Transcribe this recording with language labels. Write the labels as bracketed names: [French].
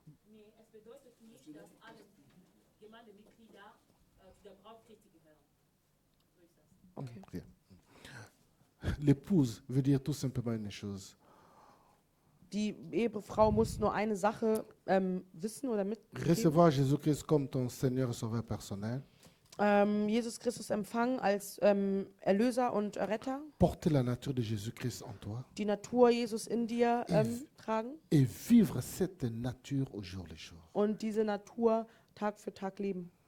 [German] Nee, es bedeutet nicht, dass alle Gemeindemitglieder zu der Braut Christi gehören. So ist das. [French] Bien. L'épouse veut dire tout simplement une chose. [German] Die Ehefrau muss nur eine Sache wissen oder mitgeben. [French] Recevoir Jésus-Christ comme ton Seigneur et Sauveur personnel. [German] Jesus Christus empfangen als Erlöser und Retter. [French] Porter la nature de Jésus-Christ en toi. [German] Die Natur Jesus in dir tragen. [French] Et vivre cette nature au jour le jour. [German] Und diese Natur Tag für Tag leben.